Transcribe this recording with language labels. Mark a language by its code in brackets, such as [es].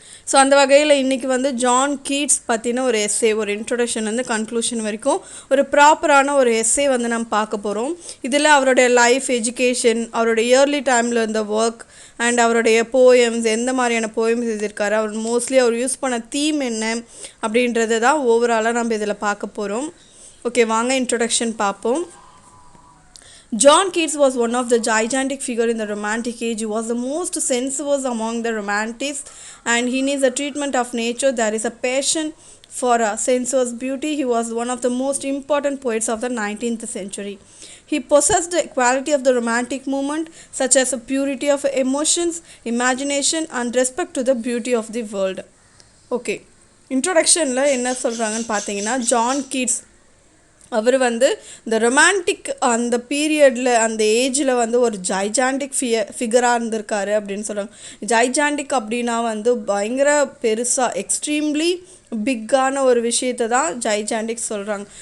[ta] So அந்த வகையில் இன்றைக்கி வந்து ஜான் கீட்ஸ் பற்றின ஒரு எஸ்ஸே, ஒரு இன்ட்ரொடக்ஷன் வந்து கன்க்ளூஷன் வரைக்கும் ஒரு ப்ராப்பரான ஒரு எஸ்ஸே வந்து நம்ம பார்க்க போகிறோம். இதில் அவருடைய லைஃப், எஜுகேஷன், அவருடைய இயர்லி டைமில் இருந்த ஒர்க் அண்ட் அவருடைய போயம்ஸ், எந்த மாதிரியான போயம்ஸ் எழுதியிருக்காரு, அவர் மோஸ்ட்லி அவர் யூஸ் பண்ண தீம் என்ன அப்படின்றது தான் ஓவராலாக நம்ம இதில் பார்க்க போகிறோம். ஓகே, வாங்க இன்ட்ரொடக்ஷன் பார்ப்போம். [en] John Keats was one of the gigantic figure in the Romantic age. He was the most sensuous among the Romantics, and he needs the treatment of nature. There is a passion for sensuous beauty. He was one of the most important poets of the 19th century. He possessed the quality of the Romantic movement, such as a purity of emotions, imagination, and respect to the beauty of the world. [ta] Okay, introduction la enna solranga pathina John Keats அவர் வந்து இந்த romantic அந்த பீரியடில், அந்த ஏஜில் வந்து ஒரு gigantic ஃபிகராக இருந்திருக்காரு அப்படின்னு சொல்கிறாங்க. ஜைஜாண்டிக் அப்படின்னா வந்து பயங்கர பெருசாக, எக்ஸ்ட்ரீம்லி பிக்கான ஒரு விஷயத்தை தான் ஜைஜாண்டிக் சொல்கிறாங்க.